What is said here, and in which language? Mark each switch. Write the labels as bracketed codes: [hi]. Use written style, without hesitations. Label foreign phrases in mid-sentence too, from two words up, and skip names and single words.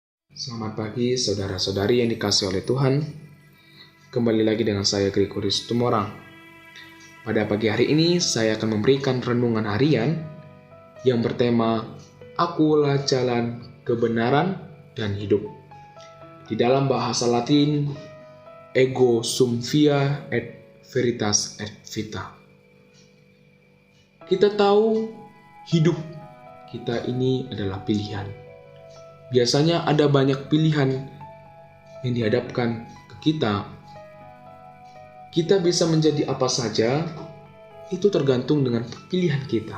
[id] Selamat pagi saudara-saudari yang dikasihi oleh Tuhan. Kembali lagi dengan saya Gregorius Tumorang. Pada pagi hari ini saya akan memberikan renungan harian yang bertema Akulah jalan kebenaran dan hidup. Di dalam bahasa Latin, [la] ego sum via et veritas et vita. [id] Kita tahu hidup kita ini adalah pilihan. Biasanya ada banyak pilihan yang dihadapkan ke kita. Kita bisa menjadi apa saja, itu tergantung dengan pilihan kita.